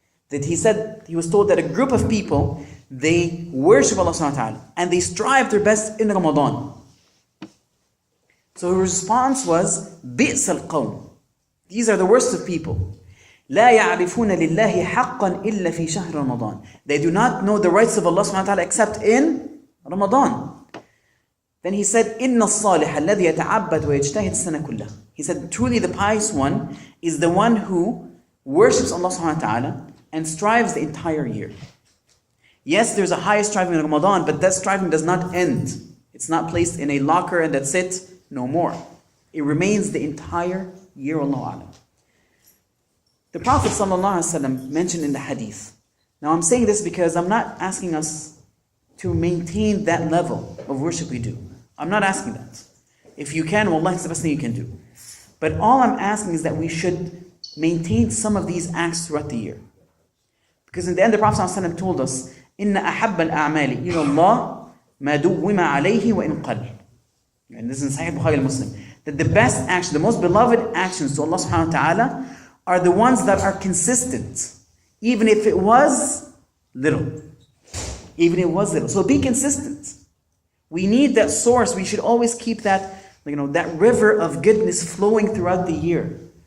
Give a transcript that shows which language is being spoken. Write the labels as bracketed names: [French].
[English] That he was told that a group of people, they worship Allah subhanahu wa ta'ala and they strive their best in Ramadan. So his response was, [Arabic] بِئْسَ الْقَوْمِ. [English] These are the worst of people. [Arabic] لَا يَعْرِفُونَ لِلَّهِ حَقًّا إِلَّا فِي شَهْرِ رَمَضَانَ. [English] They do not know the rights of Allah subhanahu wa ta'ala except in Ramadan. Then he said, [Arabic] إِنَّ الصَّالِحَ الَّذِي يَتَعَبَّدْ وَيَجْتَهِدْ السَّنَةَ كُلَّهَ. [English] He said, truly the pious one is the one who worships Allah subhanahu wa ta'ala and strives the entire year. Yes, there's a high striving in Ramadan, but that striving does not end. It's not placed in a locker and that's it, no more. It remains the entire year, Allahu A'lam. The Prophet ﷺ mentioned in the hadith. Now I'm saying this because I'm not asking us to maintain that level of worship we do. I'm not asking that. If you can, wallahi, it's the best thing you can do. But all I'm asking is that we should maintain some of these acts throughout the year. Because in the end, the Prophet ﷺ told us, [Arabic] إِنَّ أَحَبَّ الْأَعْمَالِ إِلَى اللَّهِ مَا دُوِّمَ عَلَيْهِ وَإِنْ قَلَّ. [English] And this is in Sahih Bukhari al-Muslim. That the best action, the most beloved actions to Allah subhanahu wa ta'ala are the ones that are consistent. Even if it was little. Even if it was little. So be consistent. We need that source. We should always keep that, that river of goodness flowing throughout the year.